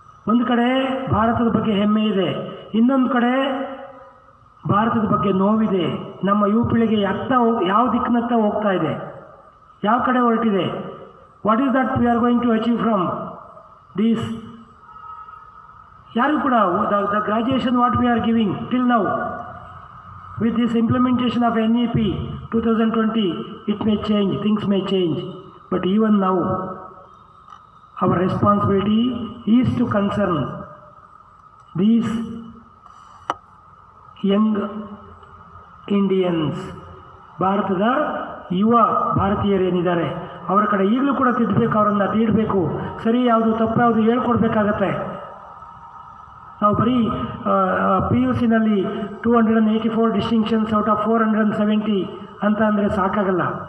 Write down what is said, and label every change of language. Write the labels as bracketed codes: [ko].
[kn] ಒಂದು ಕಡೆ ಭಾರತದ ಬಗ್ಗೆ ಹೆಮ್ಮೆ ಇದೆ, ಇನ್ನೊಂದು ಕಡೆ ಭಾರತದ ಬಗ್ಗೆ ನೋವಿದೆ. ನಮ್ಮ ಯುವ ಪೀಳಿಗೆ ಯಾವ ದಿಕ್ಕಿನತ್ತ ಹೋಗ್ತಾ ಇದೆ. ಯಾವ ಕಡೆ ಹೊರಟಿದೆ? [en] What is that we are going to achieve from these? [kn] ಯಾರು ಕೂಡ [en] The graduation what we are giving till now, with this implementation of NEP 2020, it may change, things may change, but even now our responsibility is to concern these young Indians. [kn] ಭಾರತದ ಯುವ ಭಾರತೀಯರೇನಿದ್ದಾರೆ ಅವರ ಕಡೆ ಈಗಲೂ ಕೂಡ ತಿದ್ದಬೇಕು, ಅವರನ್ನು ತೀಡಬೇಕು, ಸರಿ ಯಾವುದು ತಪ್ಪು ಯಾವುದು ಹೇಳ್ಕೊಡ್ಬೇಕಾಗತ್ತೆ. ನಾವು ಬರೀ PUCನಲ್ಲಿ 284 [en] distinctions out of 470 [kn] ಅಂತ ಅಂದರೆ ಸಾಕಾಗಲ್ಲ.